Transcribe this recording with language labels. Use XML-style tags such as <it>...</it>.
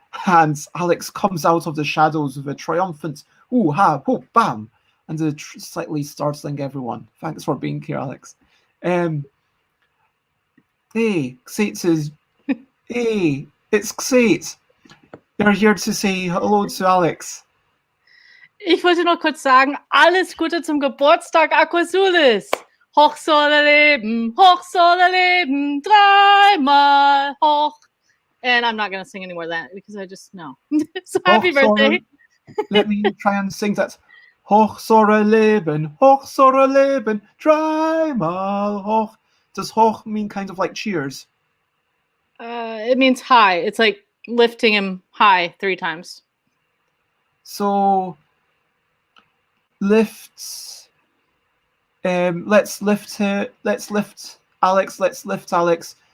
<en>And Alex comes out of the shadows with a triumphant ooh ha hoop bam, and slightly startling everyone. Thanks for being here, Alex. Hey, Xate says, hey, it's Xate. You're here to say hello to Alex.</en> <de>Ich wollte noch kurz sagen, alles Gute zum Geburtstag, Aquasulis. Hoch soll er leben, dreimal hoch.</de> <en>And I'm not going to sing any more of that because I just know. So happy birthday. Let me try and sing that.</en> <de>Hoch soll er leben, dreimal hoch.</de> <en>Does hoch mean kind of like cheers? It means high. It's like lifting him high 3 times. So lifts. Let's lift her. Let's lift Alex. Let's lift Alex.</en>